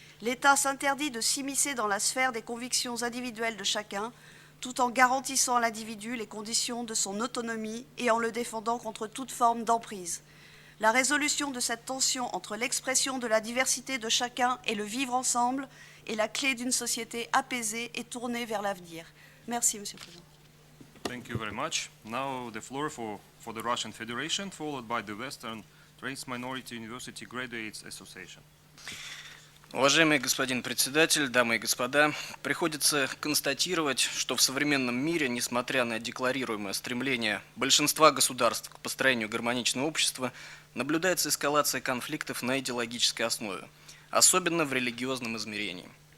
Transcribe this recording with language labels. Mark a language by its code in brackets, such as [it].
[fr] L'État s'interdit de s'immiscer dans la sphère des convictions individuelles de chacun, tout en garantissant à l'individu les conditions de son autonomie et en le défendant contre toute forme d'emprise. La résolution de cette tension entre l'expression de la diversité de chacun et le vivre ensemble est la clé d'une société apaisée et tournée vers l'avenir. Merci, Monsieur le Président. [en] Thank you very much. Now the floor for the Russian Federation, followed by the Western Trace Minority University Graduates Association. [ru] Уважаемый господин председатель, дамы и господа, приходится констатировать, что в современном мире, несмотря на декларируемое стремление большинства государств к построению гармоничного общества, наблюдается эскалация конфликтов на идеологической основе, особенно в религиозном измерении.